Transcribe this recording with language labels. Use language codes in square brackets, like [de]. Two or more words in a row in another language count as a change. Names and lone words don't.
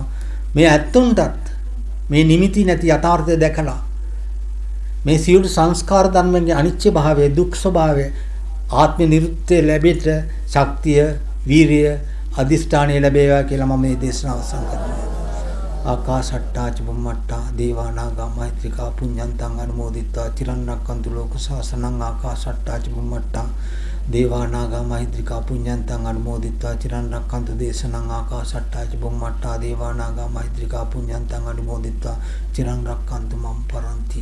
[si] මේ ඇත්තුන්ටත් මේ නිමිති නැති යථාර්ථය දැකලා මේ සියලු සංස්කාර ධර්මයන්ගේ අනිත්‍ය භාවය, දුක් ස්වභාවය, ආත්ම නිරුත්තේ ලැබෙට ශක්තිය, වීරිය, අදිෂ්ඨානය ලැබේවා කියලා මම මේ දේශනාව අවසන් කරනවා. [pi] ආකාශට්ටා චුම්මට්ටා දේවානාගා මෛත්‍රිකා පුඤ්ඤන්තං අනුමෝදිත්වා චිරන් රැක්කන්තු ලෝක සාසනං ආකාශට්ටා චුම්මට්ටා දේවානාගා මෛත්‍රිකා පුඤ්ඤන්තං අනුමෝදිත්වා චිරන් රැක්කන්තු දේශනං ආකාශට්ටා චුම්මට්ටා දේවානාගා මෛත්‍රිකා පුඤ්ඤන්තං අනුමෝදිත්වා චිරන් රැක්කන්තු මම් පරං